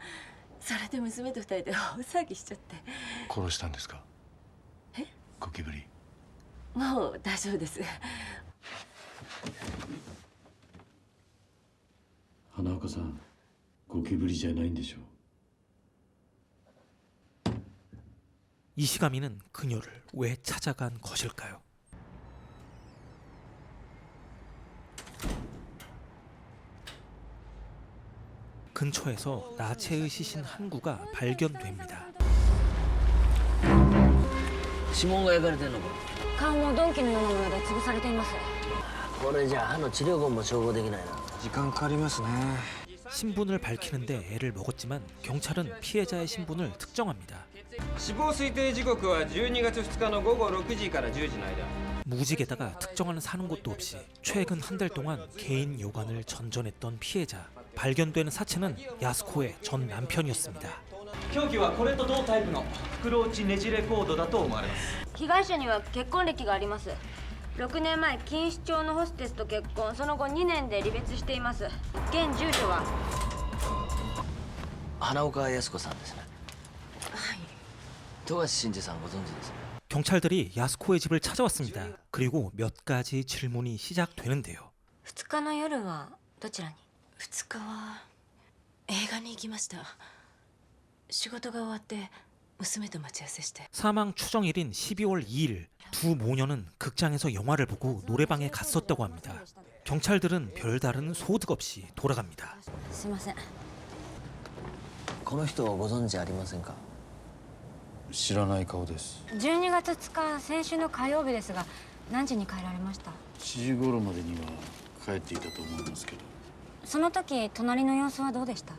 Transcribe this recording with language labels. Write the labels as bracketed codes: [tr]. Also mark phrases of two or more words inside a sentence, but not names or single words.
[ja] それで娘と二人で大騒ぎしちゃって。殺したんですか？え？ゴキブリ。もう大丈夫です。花岡さん、ゴキブリじゃないんでしょう。 [ko] 이시가미는 그녀를 왜 찾아간 것일까요? 근처에서 나체의 시신 한 구가 발견됩니다. [ja] 指紋が焼かれてるのか。顔も鈍器のようなもので潰されています。これじゃ歯の治療痕も照合できないな。時間かかりますね。 [ko] 신분을 밝히는데 애를 먹었지만 경찰은 피해자의 신분을 특정합니다. [ja] 死亡推定時刻は12月2日の午後6時から10時の間。 [ko] 무직에다가 특정하는 사는 곳도 없이 최근 한 달 동안 개인 요관을 전전했던 피해자. 발견되는 사체는 야스코의 전 남편이었습니다. [ja] 凶器はこれと同タイプの袋落ちねじれコードだと思われます。被害者には結婚歴があります。6年前錦糸町のホステスと結婚、その後2年で離別しています。現住所は花岡靖子さんですね。はい。富樫慎二さんご存知ですね。 [ko] 경찰들이 야스코의 집을 찾아왔습니다. 그리고 몇 가지 질문이 시작되는데요. [ja] 2 日の夜はどちらに？ 2日は映画に行きました。仕事が終わって娘と待ち合わせして。 [ko] 사망 추정일인 12월 2일 두 모녀는 극장에서 영화를 보고 노래방에 갔었다고 합니다. 경찰들은 별다른 소득 없이 돌아갑니다. [ja] すいません。この人をご存知ありませんか。知らない顔です。 12月2日、先週の火曜日ですが、何時に帰られました？ 7時頃までには帰っていたと思いますけど。その時隣の様子はどうでした？